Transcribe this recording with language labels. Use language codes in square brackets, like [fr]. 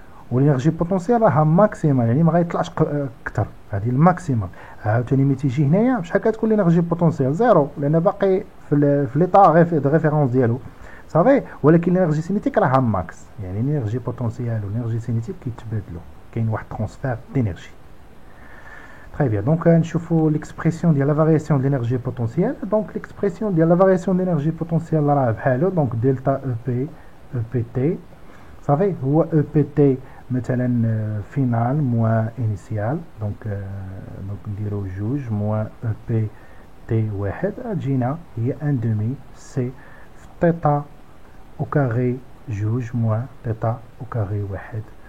[ar] والانرجي بوتونسيال راها ماكسيمال يعني ما غيطلعش اكثر. هذه الماكسيمال. عاوتاني ملي تيجي هنايا شحال كتكون الانرجي بوتونسيال؟ زيرو لان باقي في ليطا دو ريفيرونس ديالو. صافي ولكن الانرجي سينيتيك راها ماكس. يعني الانرجي بوتونسيال والانرجي سينيتيك كيتبادلوا. كاين واحد ترونسفير دينيرجي. [fr] Très bien, donc [ar] نشوفوا [fr] l'expression [ar] ديال [fr] la variation de l'énergie potentielle. Donc l'expression [ar] ديال [fr] la variation de l'énergie potentielle [ar] راه بحالو. دونك دلتا او بي او بي تي. صافي هو او بي تي مثلا فينال موان انيسيال. دونك نديرو جوج موان او بي تي واحد تجينا هي ان دومي سي في تيتا او كاري جوج موان تيتا او كاري واحد.